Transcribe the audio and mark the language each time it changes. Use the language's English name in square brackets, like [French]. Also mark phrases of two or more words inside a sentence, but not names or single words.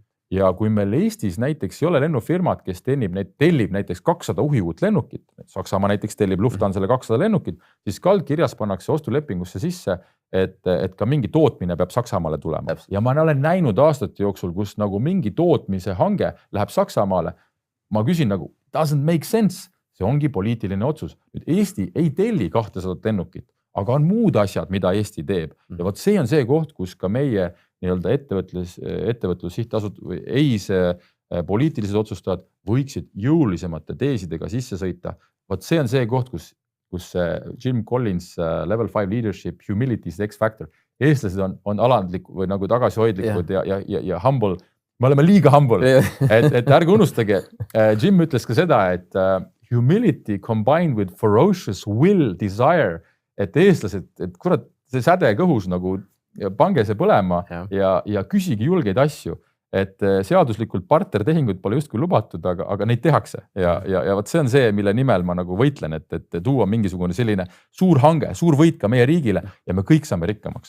[Estonian] Ja kui meil Eestis näiteks ei ole lennufirmad, kes tellib näiteks 200 uhiuut lennukit, Saksamaa näiteks tellib Lufthansale 200 lennukit, siis kaldkirjas pannakse ostulepingusse sisse, et ka mingi tootmine peab Saksamaale tulema. Ja ma olen näinud aastate jooksul, kus nagu mingi tootmise hange läheb Saksamaale. Ma küsin nagu, [English] doesn't make sense, [Estonian] see ongi poliitiline otsus. Nüüd Eesti ei telli 200 lennukit, aga on muud asjad, mida Eesti teeb. Ja vot see on see koht, kus ka meie nii-öelda ettevõtlussihtasutus või poliitilised otsustajad võiksid jõulisemate teesidega sisse sõita. Vot see on see koht, kus Jim Collins [English] Level 5 Leadership, Humility is the X-Factor. [Estonian] Eestlased on alandlikud või nagu tagasihoidlikud ja humble. Me oleme liiga humble, et ärge unustage. Jim ütles ka seda, et [English] humility combined with ferocious will, desire, [Estonian] et eestlased, et kurat, see säde kõhus nagu pange see põlema ja küsigi julgeid asju, et seaduslikult partnertehinguid pole justkui lubatud, aga neid tehakse ja vot see on see, mille nimel ma nagu võitlen, et tuua mingisugune selline suur hange, suur võit ka meie riigile ja me kõik saame rikkamaks.